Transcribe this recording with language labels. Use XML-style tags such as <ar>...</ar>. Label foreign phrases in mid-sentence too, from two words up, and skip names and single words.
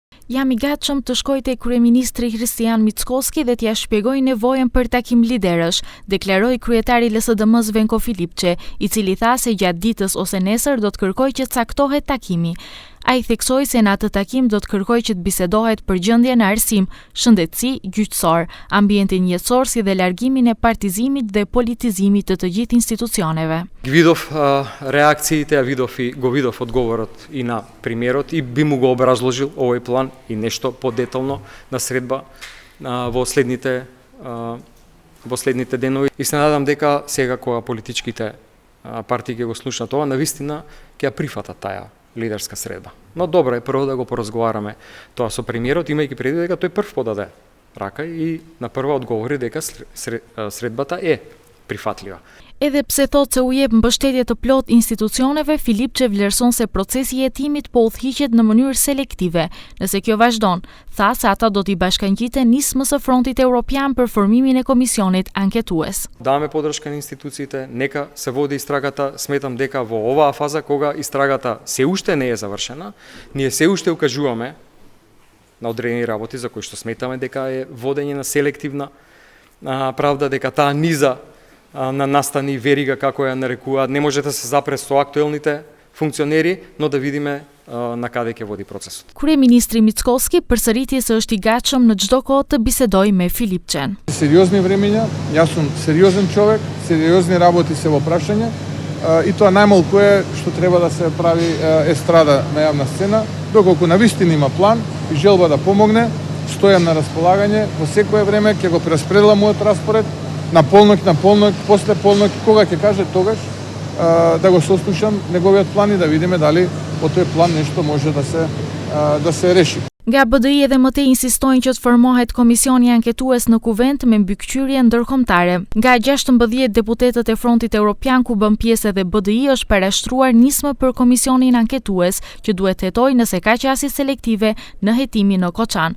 <sq>Jam I gatshëm të shkoj te kryeministri Kristian Mickoski dhe t'ia shpjegoj nevojën për takim liderësh, deklaroi kryetari I LSDM-s Venko Filipçe, I cili tha se gjatë ditës ose nesër do të kërkojë që caktohet takimi. Ai theksoi se në atë takim do të kërkojë që të bisedohet për gjendjen në arsim, shëndetësi gjyqësor, ambientin jetësor si dhe largimin e partizimit dhe politizimit të gjithë institucioneve.</sq> <mk>Видов реакциите, го видов одговорот и на премиерот и би му го образложил овој план и нешто подетално на средба во следните денови. И се надам дека сега кога политичките партии ќе го слушнат тоа, навистина ќе ја прифатат таа лидерска средба. Но добро е прво да го поразговараме тоа со премиерот, имајќи предвид дека тој прв подаде рака и на прва одговори дека средбата е прифатлива.</mk> <sq>Edhe pse thot se u jep mbështetje të plot institucioneve, Filipçe vlerëson se procesi I hetimit po udhëhiqet në mënyrë selektive. Nëse kjo vazhdon, tha se ata do t'i bashkangjiten nismës së Frontit Evropian për formimin e komisionit anketues.</sq> <mk>Даваме подршка на институциите, нека се води истрагата, сметам дека во оваа фаза кога истрагата се уште не е завршена, ние се уште укажуваме на одредени работи за кои што сметаме дека е водење на селективна правда, дека таа низа на настани верига, како ја нарекуваат, не може да се запре со актуелните функционери, но да видиме на каде ќе води процесот.</mk> <sq>Kryeministri Mickoski përsëriti se është I gatshëm në çdo kohë të bisedojë me Filipçen.</sq> <mk>Сериозни времења, јас сум сериозен човек, сериозни работи се во прашање и тоа најмалку е што треба да се прави естрада на јавна сцена, доколку навистина има план и желба да помогне, стојам на располагање, во секое време ќе го прераспределам мојот распоред, на полнок, после полнок, кога ќе каже тогаш, да го сослушам неговиот план и да видиме дали по тој план нешто може да се реши.</mk> <sq>Nga BDI edhe më tej insistojnë që të formohet komisioni anketues në kuvent me mbikëqyrje ndërkombëtare. Nga 16 deputetët e Frontit Evropian ku bën pjesë edhe BDI është parashtruar nismë për komisionin anketues që duhet hetojë nëse ka qasje selektive në hetimin në Koçan.</sq>